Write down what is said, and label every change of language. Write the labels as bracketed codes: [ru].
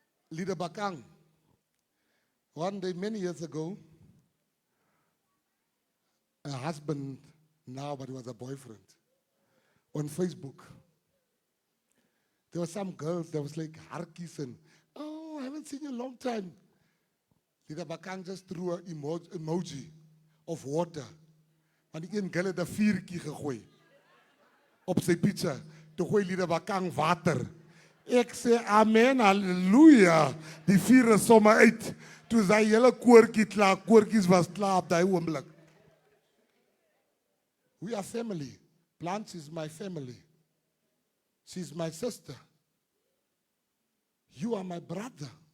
[en] Leader Bakang. One day, many years ago, a husband now, but he was a boyfriend, on Facebook. There were some girls that was like harkies and, oh, I haven't seen you in a long time. Leader Bakang just threw an emoji of water. [af] Want die een girl het 'n vuurtjie gegooi op sy picture. Toe gooi Leader Bakang water. Ek sê amen, halleluja. Die vuur is sommer uit. Toe sy hele koortjie klaar, koortjies was klaar op daai oomblik. [en] We are family. Blanche is my family. She's my sister. You are my brother.